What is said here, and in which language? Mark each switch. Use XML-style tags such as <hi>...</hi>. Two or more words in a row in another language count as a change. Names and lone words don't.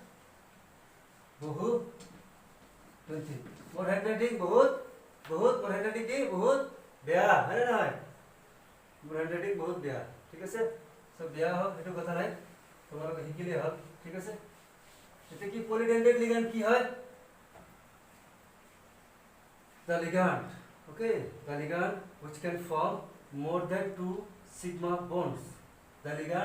<as>বহুদন্তী মোর হ্যান্ডরাইটিং বহুত মোর হ্যান্ডরাইটিং কি বহুত বেয়া হ্যাঁ না মোর হ্যান্ডরাইটিং বহুত বেয়া ঠিক আছে সব বেয়া হোক এটা কথা নাই তোমালোকে শিকিলে হল ঠিক আছে এটা কি</as> <en>polydentate ligand</en> <as>কি হয়</as> <en>the ligand okay the ligand which can form more than 2 sigma bonds the ligand</en>